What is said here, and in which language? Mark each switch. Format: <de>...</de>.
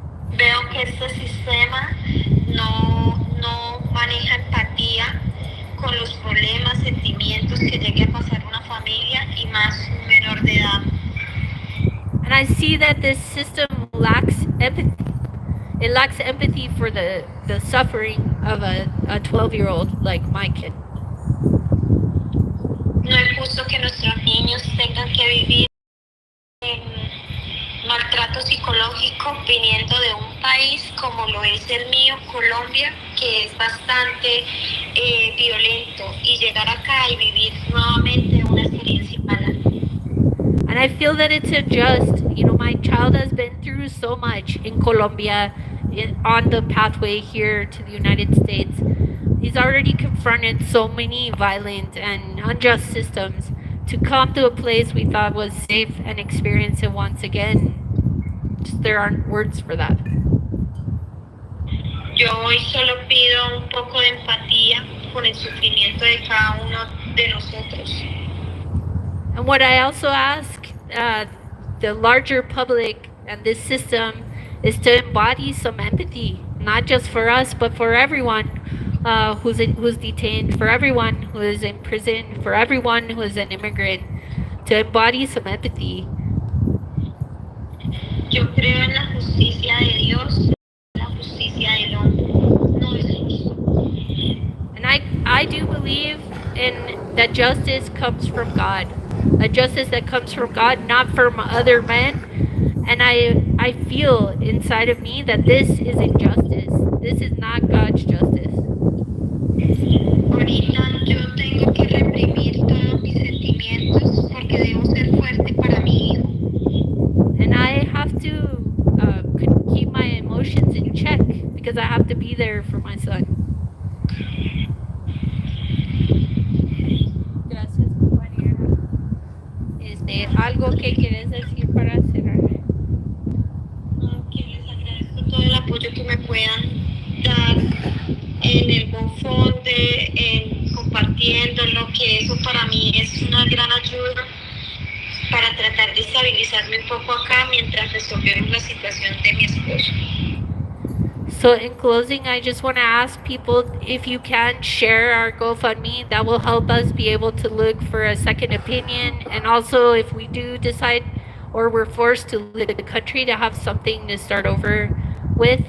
<es>Veo que este sistema no maneja empatía con los problemas, sentimientos que llegue a pasar una familia y más un menor de edad.</es> <en>And I see that this system lacks empathy. It lacks empathy for the suffering of a 12-year-old like my kid.</en> <es>No es justo que nuestros niños tengan que vivir en maltrato psicológico viniendo de un país como lo es el mío, Colombia, que es bastante violento, y llegar acá y vivir nuevamente una experiencia mala.</es> <en>And I feel that it's unjust. You know, my child has been through so much in Colombia, on the pathway here to the United States. He's already confronted so many violent and unjust systems. To come to a place we thought was safe and experience it once again, just there aren't words for that.</en> <es>Yo hoy solo pido un poco de empatía con el sufrimiento de cada uno de nosotros.</es> <en>And what I also ask the larger public and this system is to embody some empathy, not just for us, but for everyone who's detained, for everyone who is in prison, for everyone who is an immigrant, to embody some empathy.</en> <es>Yo creo en la justicia de Dios, la justicia del hombre, no es justo.</es> <en>And I do believe in that justice comes from God, a justice that comes from God, not from other men. And I feel inside of me that this is injustice. This is not God's justice.</en> <es>Ahorita yo tengo que reprimir todos mis sentimientos porque debo ser fuerte para mi hijo.</es> <en>And I have to keep my emotions in check because because I have to be there for my son.</en> <es>Gracias, compañera. Algo que quieres decir para cerrar. Que les agradezco todo el apoyo que me puedan dar en el GoFundMe, en compartiéndolo, que eso para mí es una gran ayuda para tratar de estabilizarme un poco acá mientras resolvemos la situación de mi esposo.</es> <en>So in closing, I just want to ask people if you can share our GoFundMe. That will help us be able to look for a second opinion. And also, if we do decide or we're forced to leave the country, to have something to start over with.</en>